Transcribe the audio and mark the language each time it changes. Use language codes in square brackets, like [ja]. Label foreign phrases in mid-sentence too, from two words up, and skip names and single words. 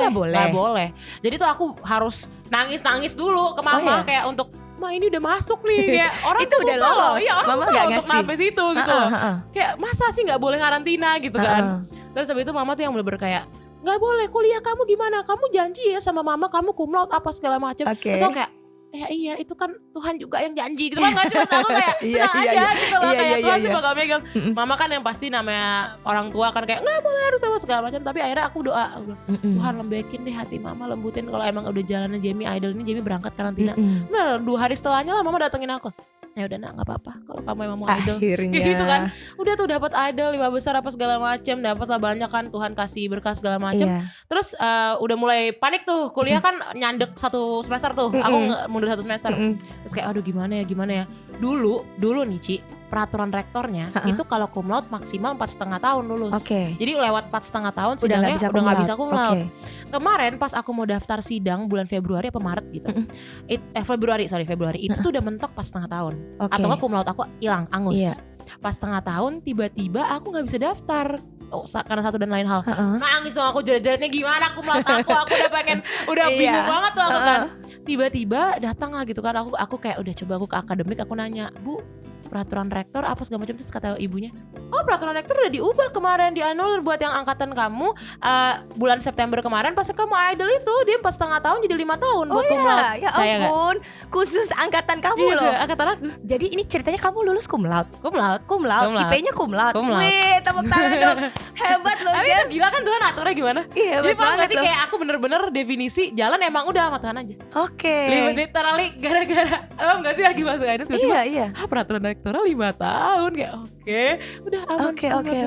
[id] Jadi tuh aku harus nangis dulu ke mama kayak untuk Ma ini udah masuk nih. Kayak orang Itu tuh udah susah loh. lolos. Iya, orang Mama susah nggak untuk ngasih. sampai situ gitu. Kayak masa sih nggak boleh karantina gitu kan. Terus habis itu mama tuh yang bener-bener kayak nggak boleh, kuliah kamu gimana? Kamu janji ya sama mama kamu [la] cum laude [id] apa segala macam. Oke. Terus aku kayak iya itu kan Tuhan juga yang janji gitu kan, nggak sih? Maksud aku kayak Iya, tenang iya, aja iya. gitu loh, Iya, kayak iya, Tuhan iya, tuh iya. bakal megang. Mama kan yang pasti namanya orang tua kan kayak nggak boleh harus sama segala macam, tapi akhirnya aku doa, aku bilang, Tuhan lembekin deh hati mama, lembutin kalau emang udah jalannya Jamie Idol ini, Jamie berangkat karantina. Nah 2 hari setelahnya lah mama datengin aku. Ya udah nak, nggak apa-apa kalau kamu emang mau idol. Akhirnya. Gitu kan, udah tuh dapat idol 5 besar apa segala macam, dapat lah banyak kan, Tuhan kasih berkah segala macam. Iya. Terus udah mulai panik tuh, kuliah kan nyandek 1 semester tuh, aku mundur 1 semester. Terus kayak aduh gimana ya. Dulu nih Ci, peraturan rektornya itu kalau [la] cum laude [id] maksimal 4,5 tahun lulus. Oke. Jadi lewat 4,5 tahun Udah nggak sidangnya bisa udah nggak bisa [la] cum laude. [id] Oke. Kemarin pas aku mau daftar sidang bulan Februari apa Maret gitu, Februari itu tuh udah mentok pas setengah tahun. Oke. Atau nggak [la] cum laude [id] aku hilang, angus. Iya. Pas setengah tahun tiba-tiba aku nggak bisa daftar. Karena satu dan lain hal. Nangis dong aku, jerit-jeritnya gimana [la] cum laude [id] aku udah pengen, udah bingung banget tuh aku kan. Tiba-tiba datang lah gitu kan, aku kayak udah coba aku ke akademik, aku nanya, Bu, peraturan rektor apa segala macam. Terus kata ibunya, oh peraturan rektor udah diubah kemarin, dianulir buat yang angkatan kamu bulan September kemarin pas kamu idol itu dia 4,5 tahun jadi 5 tahun buat [la] cum laude. [id] Ya Percaya nggak? ampun, khusus angkatan kamu Iya, loh. angkatan aku Jadi ini ceritanya kamu lulus [la] cum laude. cum laude. Cum laude, Cum laude. IP-nya cum laude. Cum laude. [id] Wih, tepuk tangan dong. Hebat loh, Tapi Jem. itu gila kan Tuhan aturnya gimana? Iya, Jadi hebat paham banget gak sih loh. kayak aku bener-bener definisi jalan emang udah sama Tuhan aja. Oke. Literally gara-gara paham gak sih lagi masuk idol tiba-tiba, Iya. peraturan rektoral 5 tahun kayak oke, udah aman. Oke. aman.